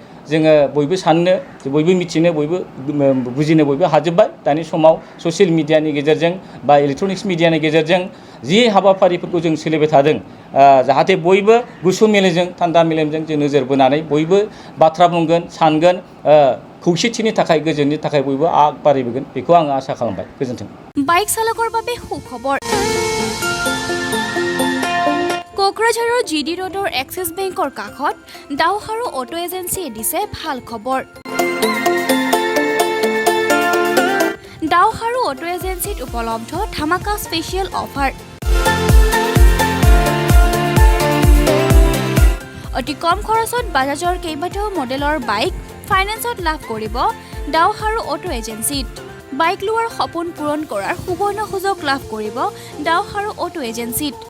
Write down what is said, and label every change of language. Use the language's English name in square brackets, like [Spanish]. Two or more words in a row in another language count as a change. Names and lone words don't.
[Bodo] जोङो बयबो साननो बयबो मिथिनो बयबो बुजिनो बयबो हाजोबबाय दानि समाव ससियेल मिडियानि गेजेरजों बा इलेक्ट्रनिक्स मिडियानि गेजेरजों जि हाबाफारिफोरखौ जों सोलिबाय थादों जाहाथे बयबो गुसु मेलेमजों थान्दा मेलेमजों जों नोजोर बोनानै बयबो बाथ्रा बुंगोन सानगोन खौसेथिनि थाखाय गोजोननि थाखाय बयबो आग बारायबोगोन बेखौ आङो आसा खालामबाय गोजोन्थों [Assamese] বাইক চালকৰ বাবে সুখবৰ কোকৰাঝাৰৰ জিডি ৰোডৰ এক্সিছ বেংকৰ কাষত দাওহাৰু অটো এজেন্সিয়ে দিছে ভাল খবৰ দাওহাৰু অটো এজেন্সিত উপলব্ধ ধামাকা স্পেচিয়েল অফাৰ অতি কম খৰচত বাজাজৰ কেইবাটাও মডেলৰ বাইক ফাইনেন্সত লাভ কৰিব দাওহাৰু অটো এজেন্সিত বাইক লোৱাৰ সপোন পূৰণ কৰাৰ সুবৰ্ণ সুযোগ লাভ কৰিব দাওহাৰু অটো এজেন্সিত